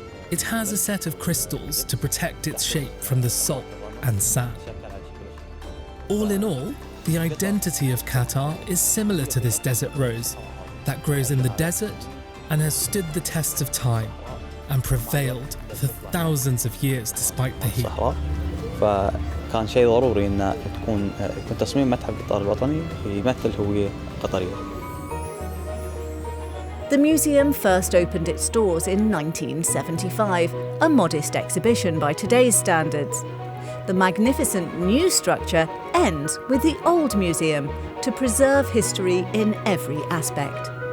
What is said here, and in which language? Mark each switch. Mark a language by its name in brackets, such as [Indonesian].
[English] It has a set of crystals to protect its shape from the salt and sand. All in all, the identity of Qatar is similar to this desert rose that grows in the desert and has stood the test of time and prevailed for thousands of years despite the heat. [Arabic] كان شيء ضروري ان يكون تصميم متحف قطار الوطني يمثل هوية قطرية. [English] The museum first opened its doors in 1975, a modest exhibition by today's standards. The magnificent new structure ends with the old museum to preserve history in every aspect.